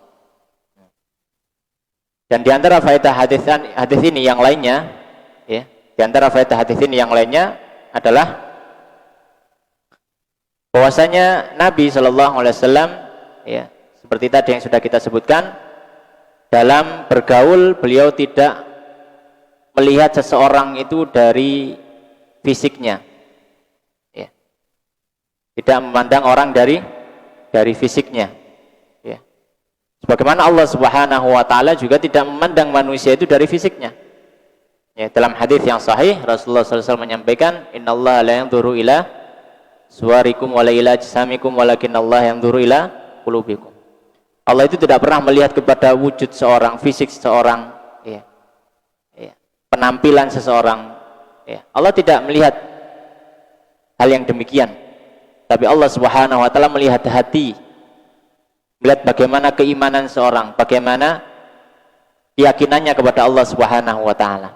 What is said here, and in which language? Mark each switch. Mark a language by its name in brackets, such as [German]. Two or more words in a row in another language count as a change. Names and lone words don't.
[Indonesian] Dan di antara faedah hadis ini yang lainnya, ya, di antara faedah hadis ini yang lainnya adalah bahwasanya Nabi SAW, ya, seperti tadi yang sudah kita sebutkan, dalam bergaul beliau tidak melihat seseorang itu dari fisiknya, ya. Tidak memandang orang dari fisiknya, ya. Sebagaimana [Arabic] الله سبحانه وتعالى [Indonesian] juga tidak memandang manusia itu dari fisiknya. Ya, dalam hadis yang sahih Rasulullah SAW menyampaikan, [Arabic] إن الله لا ينظر إلى صوركم ولا إلى أجسامكم ولكن الله ينظر إلى قلوبكم. Allah itu tidak pernah melihat kepada wujud seorang, fisik seseorang, ya, ya, penampilan seseorang, ya. Allah tidak melihat hal yang demikian, tapi الله سبحانه وتعالى melihat hati, melihat bagaimana keimanan seorang, bagaimana keyakinannya kepada الله سبحانه وتعالى.